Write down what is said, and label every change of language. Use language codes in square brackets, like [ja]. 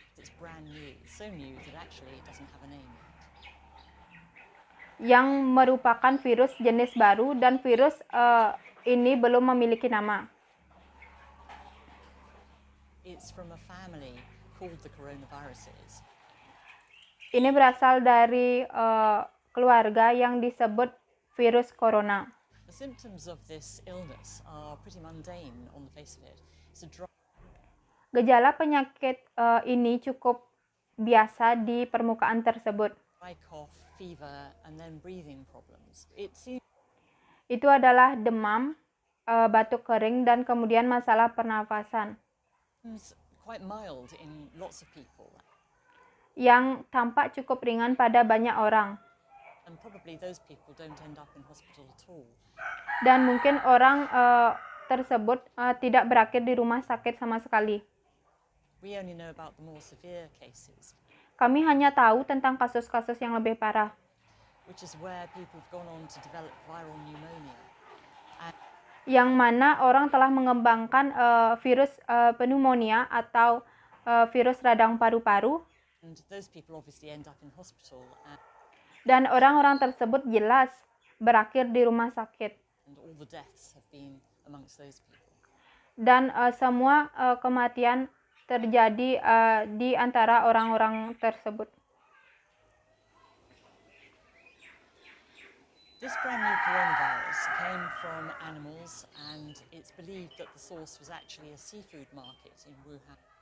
[en] it's brand new, so new that actually it doesn't have a name. [id] Yang merupakan virus jenis baru dan virus ini belum memiliki nama. [en] It's from a family called the coronaviruses. [id] Ini berasal dari keluarga yang disebut virus corona. [en] The symptoms of this illness are pretty mundane on the face of it. It's a dry [id] Gejala penyakit ini cukup biasa di permukaan tersebut. [en] cough, fever, and then breathing problems. [id] Itu adalah demam, batuk kering, dan kemudian masalah pernafasan. [en] Quite mild in lots of people. [id] Yang tampak cukup ringan pada banyak orang. [en] And probably those people don't end up in hospital at all. [id] Dan mungkin orang tersebut tidak berakhir di rumah sakit sama sekali. [en] We only know about the more severe cases. [id] Kami hanya tahu tentang kasus-kasus yang lebih parah. [en] Which is where people have gone on to develop viral pneumonia. [id] Yang mana orang telah mengembangkan virus pneumonia atau virus radang paru-paru. [en] And those people obviously end up in hospital. [id] Dan orang-orang tersebut jelas berakhir di rumah sakit. [en] And all the deaths have been amongst those people. [id] Dan semua kematian terjadi di antara orang-orang tersebut. [en] This brand new coronavirus came from animals and it's believed that the source was actually a seafood market in Wuhan.